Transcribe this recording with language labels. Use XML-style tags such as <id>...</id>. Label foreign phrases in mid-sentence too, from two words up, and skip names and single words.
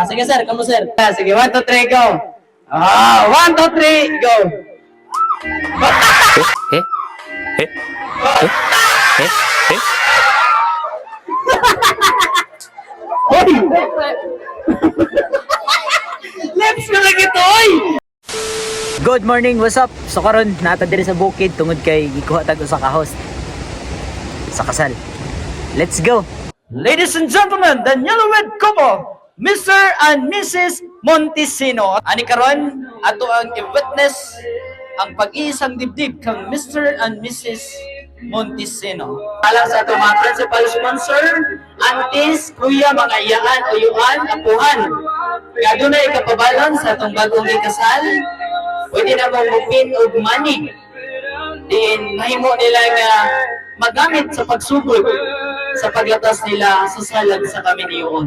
<ceb>Sige sir, kamo sir. Sige, 1, 2, 3, go. 1, 2, 3, go. Hoy! Lips ko lagi to, oy!</ceb> <en>Good morning, what's up?</en> <ceb>So karon nata diri sa bukid tungod kay gikuha tag usa ka host sa kasal.</ceb> <en>Let's go. Ladies and gentlemen, the newlywed couple, Mr. and Mrs.</en> <ceb>Montesino. Ani karon ato ang i-witness ang</ceb> <tl>pag-iisang dibdib</tl> <ceb>kang</ceb> <en>Mr. and Mrs.</en> <ceb>Montesino. Alang sa ato mga</ceb> <en>principal sponsor,</en> <ceb>aunties, kuya, mga iyaan, uyuan, apuhan. Kaya doon na ikapabalon sa atong bagong ikasal. Pwede na mong mupin o money. Din mahimo nila nga magamit sa pagsugod sa paglatas nila sa salad sa kaminiyon.</ceb>